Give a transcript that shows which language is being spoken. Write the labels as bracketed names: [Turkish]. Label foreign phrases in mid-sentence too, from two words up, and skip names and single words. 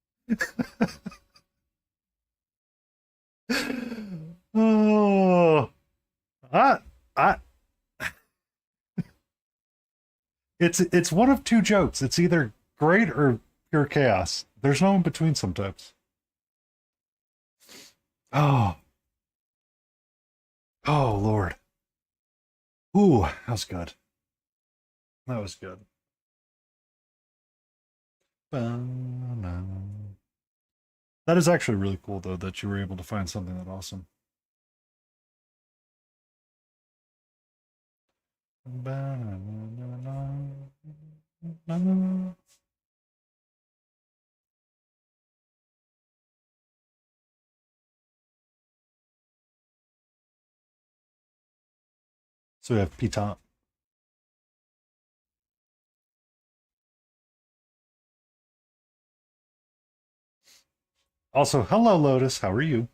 [English] Oh, I, I, it's one of two jokes. It's either great or pure chaos. There's no in between sometimes. Oh, oh Lord. Ooh, that was good. That was good. Ba-na. That is actually really cool, though, that you were able to find something that awesome. Ba-na-na-na-na. So we have Piton. Also, hello, Lotus. How are you?